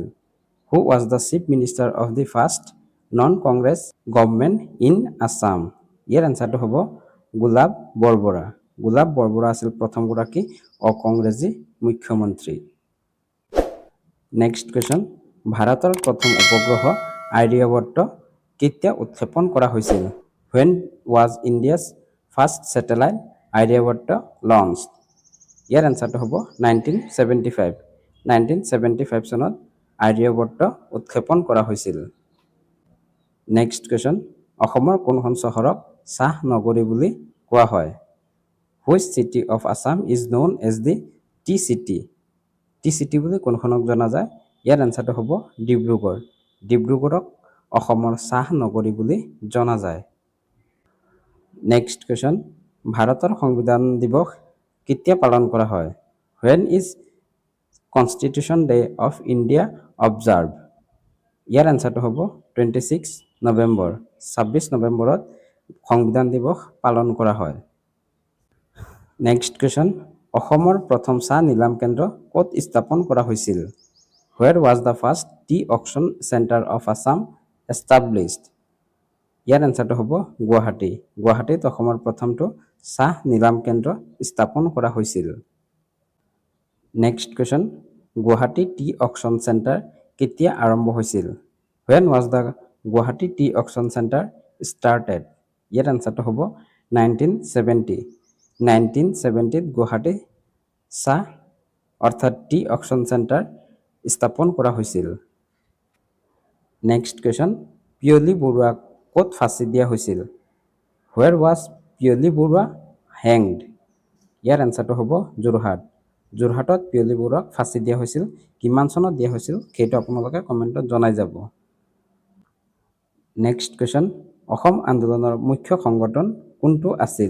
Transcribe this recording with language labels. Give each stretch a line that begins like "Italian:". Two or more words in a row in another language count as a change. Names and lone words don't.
English: Who was the chief minister of the first non Congress government in Assam?
Assamese: ইয়াৰ এনচাৰটো হ'ব গোলাপ বৰবৰা। গোলাপ বৰবৰা আছিল প্ৰথমগৰাকী অকংগ্ৰেছী মুখ্যমন্ত্ৰী।
English: next question,
Assamese: ভাৰতৰ প্ৰথম উপগ্ৰহ আৰ্যভট্ট কেতিয়া উৎক্ষেপণ কৰা হৈছিল?
English: When was India's first satellite আৰ্যভট্ট launched?
Assamese: ইয়াৰ এনচাৰটো হ'ব 1975। 1975 চনত আৰ্যভট্ট উৎক্ষেপণ কৰা হৈছিল।
English: next question,
Assamese: অসমৰ কোনখন চহৰক চাহ নগৰী বুলি কোৱা হয়?
English: Which city of Assam is known as the tea city?
Assamese: টি চিটি বুলি কোনখনক জনা যায়? ইয়াৰ এনচাৰটো হ'ব ডিব্ৰুগড়। ডিব্ৰুগড়ক অসমৰ চাহ নগৰী বুলি জনা যায়।
English: next question,
Assamese: ভাৰতৰ সংবিধান দিৱস কেতিয়া পালন কৰা হয়?
English: When is Constitution Day of India observed?
Assamese: ইয়াৰ এনচাৰটো হ'ব 26 নৱেম্বৰ। 26 নৱেম্বৰত সংবিধান দিৱস পালন কৰা হয়।
English: next question,
Assamese: অসমৰ প্ৰথম চাহ নিলাম কেন্দ্ৰ ক'ত স্থাপন কৰা হৈছিল?
English: Where was the first tea auction center of Assam established?
Assamese: ইয়াৰ এনচাৰটো হ'ব গুৱাহাটী। গুৱাহাটীত অসমৰ প্ৰথমটো চাহ নিলাম কেন্দ্ৰ স্থাপন কৰা হৈছিল।
English: next question,
Assamese: গুৱাহাটী টি অকশ্যন চেণ্টাৰ কেতিয়া আৰম্ভ হৈছিল?
English: When was the Guwahati Tea Auction Center started?
Assamese: ইয়াৰ এনচাৰটো হ'ব 1970। 1970ত গুৱাহাটী চাহ অৰ্থাৎ টি অকশ্যন চেণ্টাৰ স্থাপন কৰা হৈছিল।
English: next question,
Assamese: পিয়লি বৰুৱাক ক'ত ফাঁচি দিয়া হৈছিল?
English: Where was পিয়লি বৰুৱা hanged?
Assamese: ইয়াৰ এনচাৰটো হ'ব যোৰহাট। যোৰহাটত পিয়লি বৰুৱাক ফাঁচি দিয়া হৈছিল। কিমান চনত দিয়া হৈছিল সেইটো আপোনালোকে কমেণ্টত জনাই যাব।
English: next question,
Assamese: অসম আন্দোলনৰ মুখ্য সংগঠন কোনটো আছিল?